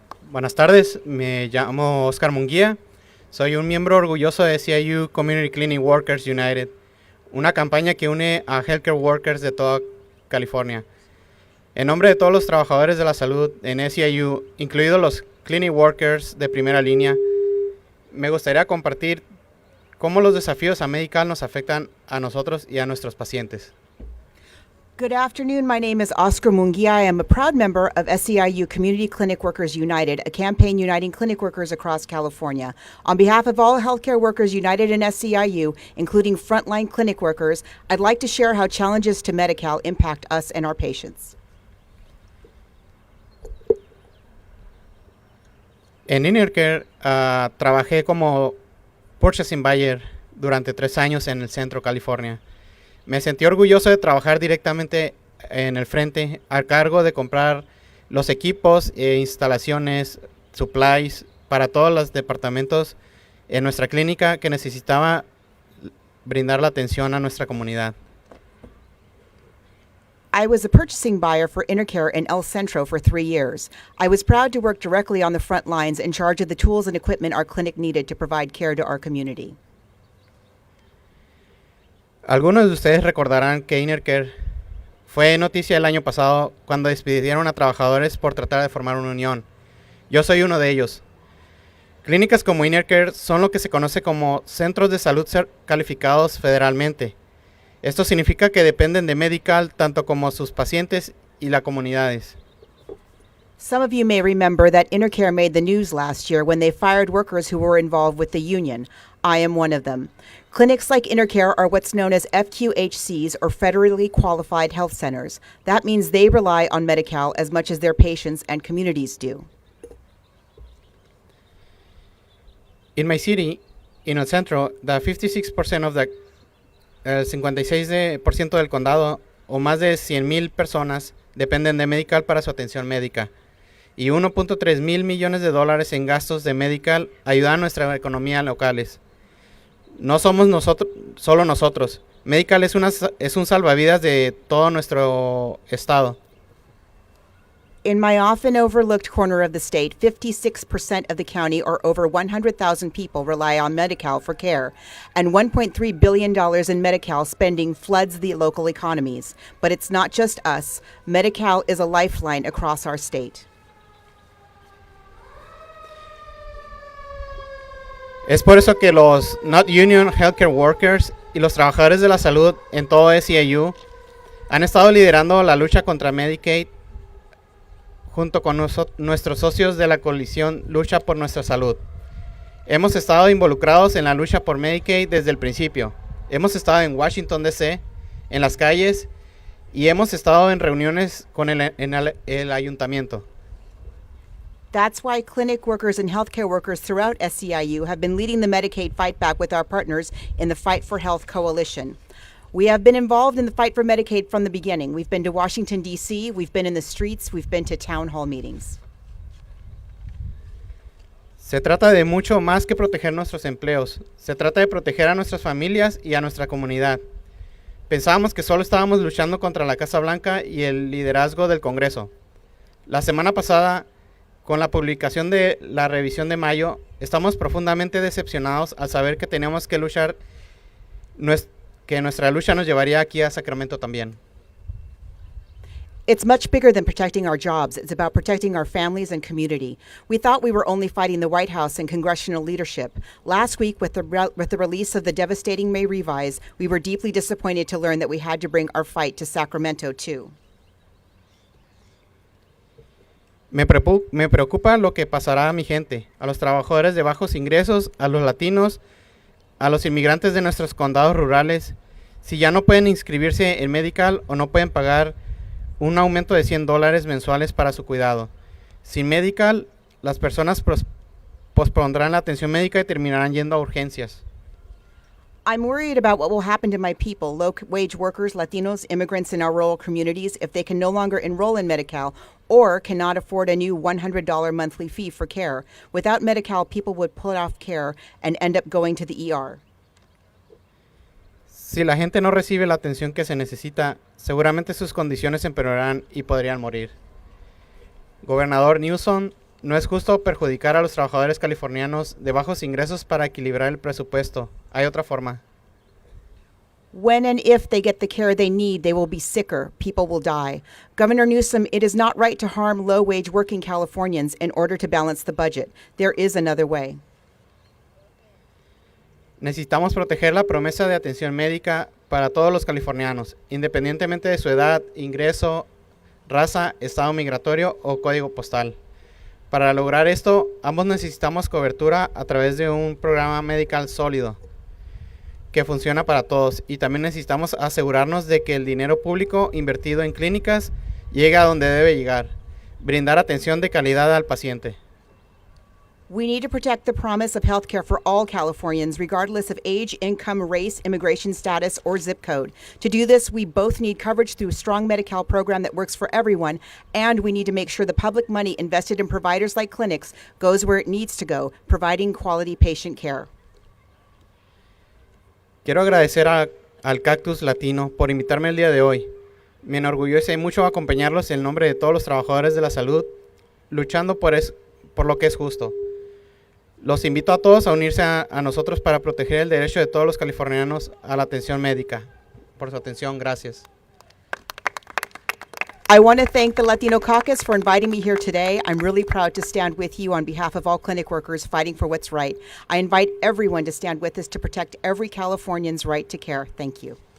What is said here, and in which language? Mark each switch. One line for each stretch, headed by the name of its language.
Spanish: Buenas tardes, me llamo Oscar Munguía. Soy un miembro orgulloso de SCIU Community Clinic Workers United, una campaña que une a
English: healthcare workers
Spanish: de toda California. En nombre de todos los trabajadores de la salud en SCIU, incluidos los
English: clinic workers
Spanish: de primera línea, me gustaría compartir cómo los desafíos a Medi-Cal nos afectan a nosotros y a nuestros pacientes.
English: Good afternoon. My name is Oscar Munguia. I am a proud member of SCIU Community Clinic Workers United, a campaign uniting clinic workers across California. On behalf of all healthcare workers united in SCIU, including frontline clinic workers, I'd like to share how challenges to Medi-Cal impact us and our patients.
Spanish: En InnerCare trabajé como
English: purchasing buyer
Spanish: durante 3 años en el centro California. Me sentí orgulloso de trabajar directamente en el frente, a cargo de comprar los equipos e instalaciones, supplies para todos los departamentos en nuestra clínica que necesitaba brindar la atención a nuestra comunidad.
English: I was a purchasing buyer for InnerCare in El Centro for 3 years. I was proud to work directly on the front lines in charge of the tools and equipment our clinic needed to provide care to our community.
Spanish: Algunos de ustedes recordarán que InnerCare fue noticia el año pasado cuando despidieron a trabajadores por tratar de formar una unión. Yo soy uno de ellos. Clínicas como InnerCare son lo que se conoce como centros de salud calificados federalmente. Esto significa que dependen de Medi-Cal tanto como sus pacientes y las comunidades.
English: Some of you may remember that InnerCare made the news last year when they fired workers who were involved with the union. I am one of them. Clinics like InnerCare are what's known as FQHCs, or Federally Qualified Health Centers. That means they rely on Medi-Cal as much as their patients and communities do. In my city, in El Centro, the 56% of the 56%
Spanish: del condado, o más de 100,000 personas, dependen de Medi-Cal para su atención médica. Y 1.3 mil millones de dólares en gastos de Medi-Cal ayudan a nuestra economía locales. No somos solo nosotros. Medi-Cal es un salvavidas de todo nuestro estado.
English: In my often overlooked corner of the state, 56% of the county, or over 100,000 people, rely on Medi-Cal for care, and $1.3 billion in Medi-Cal spending floods the local economies. But it's not just us. Medi-Cal is a lifeline across our state.
Spanish: Es por eso que los Not Union Healthcare Workers y los trabajadores de la salud en todo SEIU han estado liderando la lucha contra Medicaid junto con nuestros socios de la coalición Lucha por Nuestra Salud. Hemos estado involucrados en la lucha por Medicaid desde el principio. Hemos estado en Washington, D.C., en las calles, y hemos estado en reuniones con el ayuntamiento.
English: That's why clinic workers and healthcare workers throughout SEIU have been leading the Medicaid fight back with our partners in the Fight for Health Coalition. We have been involved in the fight for Medicaid from the beginning. We've been to Washington, D.C., we've been in the streets, we've been to town hall meetings.
Spanish: Se trata de mucho más que proteger nuestros empleos. Se trata de proteger a nuestras familias y a nuestra comunidad. Pensábamos que solo estábamos luchando contra la Casa Blanca y el liderazgo del Congreso. La semana pasada, con la publicación de la revisión de mayo, estamos profundamente decepcionados al saber que teníamos que luchar, que nuestra lucha nos llevaría aquí a Sacramento también.
English: It's much bigger than protecting our jobs. It's about protecting our families and community. We thought we were only fighting the White House and congressional leadership. Last week, with the release of the devastating May revise, we were deeply disappointed to learn that we had to bring our fight to Sacramento, too.
Spanish: Me preocupa lo que pasará a mi gente, a los trabajadores de bajos ingresos, a los latinos, a los inmigrantes de nuestros condados rurales, si ya no pueden inscribirse en Medi-Cal o no pueden pagar un aumento de $100 mensuales para su cuidado. Sin Medi-Cal, las personas pospondrán la atención médica y terminarán yendo a urgencias.
English: I'm worried about what will happen to my people, low-wage workers, Latinos, immigrants in our rural communities, if they can no longer enroll in Medi-Cal or cannot afford a new $100 monthly fee for care. Without Medi-Cal, people would put off care and end up going to the ER.
Spanish: Si la gente no recibe la atención que se necesita, seguramente sus condiciones empeorarán y podrían morir. Gobernador Newsom, no es justo perjudicar a los trabajadores californianos de bajos ingresos para equilibrar el presupuesto. Hay otra forma.
English: When and if they get the care they need, they will be sicker. People will die. Governor Newsom, it is not right to harm low-wage working Californians in order to balance the budget. There is another way.
Spanish: Necesitamos proteger la promesa de atención médica para todos los californianos, independientemente de su edad, ingreso, raza, estado migratorio o código postal. Para lograr esto, ambos necesitamos cobertura a través de un programa Medi-Cal sólido que funciona para todos, y también necesitamos asegurarnos de que el dinero público invertido en clínicas llega a donde debe llegar, brindar atención de calidad al paciente.
English: We need to protect the promise of health care for all Californians, regardless of age, income, race, immigration status, or zip code. To do this, we both need coverage through a strong Medi-Cal program that works for everyone, and we need to make sure the public money invested in providers like clinics goes where it needs to go, providing quality patient care.
Spanish: Quiero agradecer al Caucus Latino por invitarme el día de hoy. Me enorgullece mucho acompañarlos en nombre de todos los trabajadores de la salud, luchando por lo que es justo. Los invito a todos a unirse a nosotros para proteger el derecho de todos los californianos a la atención médica. Por su atención, gracias.
English: I want to thank the Latino Caucus for inviting me here today. I'm really proud to stand with you on behalf of all clinic workers fighting for what's right. I invite everyone to stand with us to protect every Californian's right to care. Thank you.